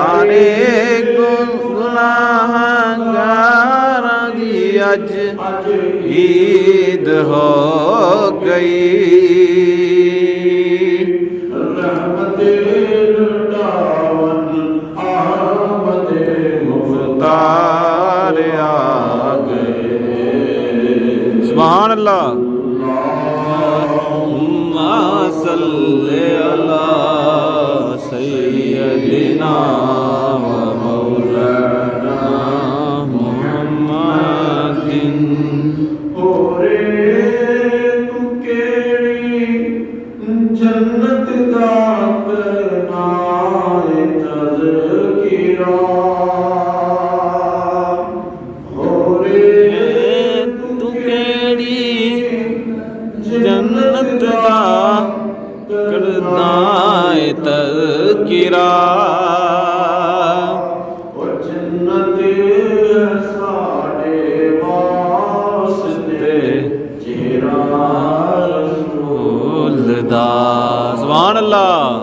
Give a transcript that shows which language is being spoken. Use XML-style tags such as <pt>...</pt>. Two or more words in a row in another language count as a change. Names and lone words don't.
<pa>ਗੁਨਾਹਗਾਰ ਦੀ ਅੱਜ ਈਦ ਹੋ ਗਈ, ਮੁਖ਼ਤਾਰ ਆ ਗਏ।</pa> <ar>سبحان الله. اللهم صل على سيدنا ومولانا محمد.</ar> <pa>ਜੰਨਤ ਦਾ ਕਰਨਾ ਏਂ ਤਜ਼ਕਿਰਾ, ਤੂ ਕਿਹੜੀ ਜੰਨਤ ਦਾ ਕਰਨਾ ਏਂ ਤਜ਼ਕਿਰਾ, ਜੰਨਤ ਸਾਡੇ ਵਾਸਤੇ ਜਿਹੜਾ</pa> <ar>سبحان الله.</ar>